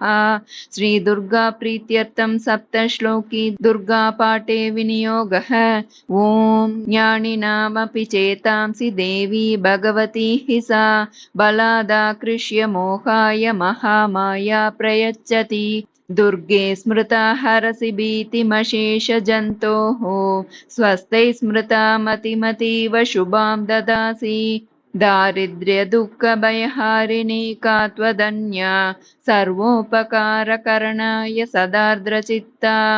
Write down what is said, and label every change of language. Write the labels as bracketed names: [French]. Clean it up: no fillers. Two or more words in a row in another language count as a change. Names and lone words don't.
[Sanskrit] श्री दुर्गा प्रीत्यर्थं सप्त श्लोकी दुर्गा पाठे विनियोगः. ॐ ज्ञानिनामपि चेतांसि देवी भगवती हि सा बलादाकृष्य मोहाय महामाया प्रयच्छति. दुर्गे स्मृता हरसि भीतिमशेष जन्तोः स्वस्ते स्मृता मतिमतीव शुभां ददासि. दारिद्र्य दुःख भयहारिणी का त्वदन्या सर्वोपकारकरणाय सदार्द्रचित्ता.